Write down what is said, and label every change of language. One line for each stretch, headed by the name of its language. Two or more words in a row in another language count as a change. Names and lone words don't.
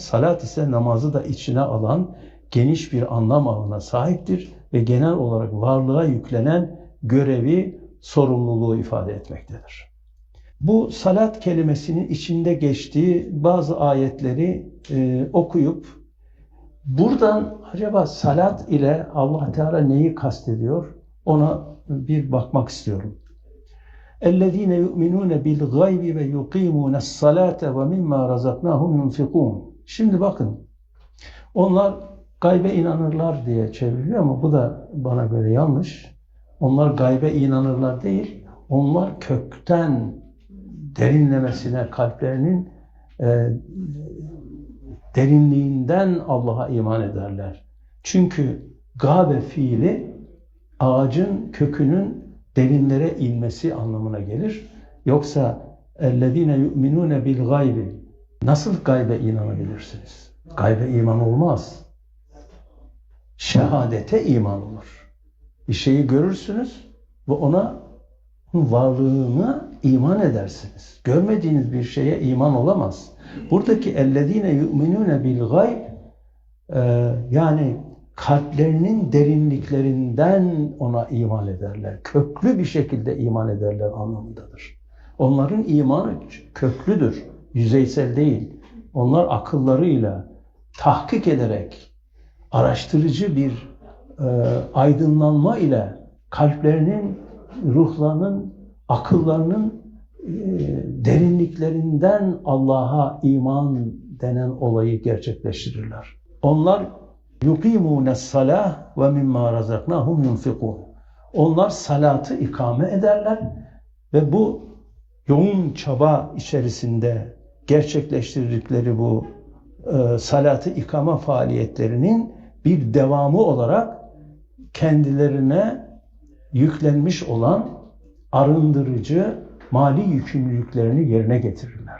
Turkish: Salat ise namazı da içine alan geniş bir anlam ağına sahiptir ve genel olarak varlığa yüklenen görevi, sorumluluğu ifade etmektedir. Bu salat kelimesinin içinde geçtiği bazı ayetleri okuyup buradan acaba salat ile Allah Teala neyi kastediyor ona bir bakmak istiyorum.
Arabic: اَلَّذ۪ينَ يُؤْمِنُونَ بِالْغَيْبِ وَيُقِيمُونَ الصَّلَاةَ وَمِمَّا رَزَقْنَاهُمْ يُنْفِقُونَ.
Turkish: Şimdi bakın, onlar gaybe inanırlar diye çevriliyor ama bu da bana göre yanlış. Onlar gaybe inanırlar değil, onlar kökten derinlemesine kalplerinin derinliğinden Allah'a iman ederler. Çünkü gabe fiili ağacın kökünün derinlere inmesi anlamına gelir. Yoksa
Arabic: اَلَّذ۪ينَ يُؤْمِنُونَ بِالْغَيْبِ
Turkish: nasıl gaybe inanabilirsiniz? Gaybe iman olmaz. Şehadete iman olur. Bir şeyi görürsünüz ve ona varlığına iman edersiniz. Görmediğiniz bir şeye iman olamaz. Buradaki
Arabic: اَلَّذ۪ينَ يُؤْمِنُونَ بِالْغَيْبِ
Turkish: yani kalplerinin derinliklerinden ona iman ederler. Köklü bir şekilde iman ederler anlamındadır. Onların imanı köklüdür, yüzeysel değil. Onlar akıllarıyla tahkik ederek, araştırıcı bir aydınlanma ile kalplerinin, ruhlarının, akıllarının derinliklerinden Allah'a iman denen olayı gerçekleştirirler.
Arabic: Onlar يُقِيمُونَ الصَّلَاةَ وَمِمَّا رَزَقْنَاهُمْ يُنْفِقُونَ.
Turkish: Onlar salatı ikame ederler ve bu yoğun çaba içerisinde gerçekleştirdikleri bu salatı ikame faaliyetlerinin bir devamı olarak kendilerine yüklenmiş olan arındırıcı mali yükümlülüklerini yerine getirirler.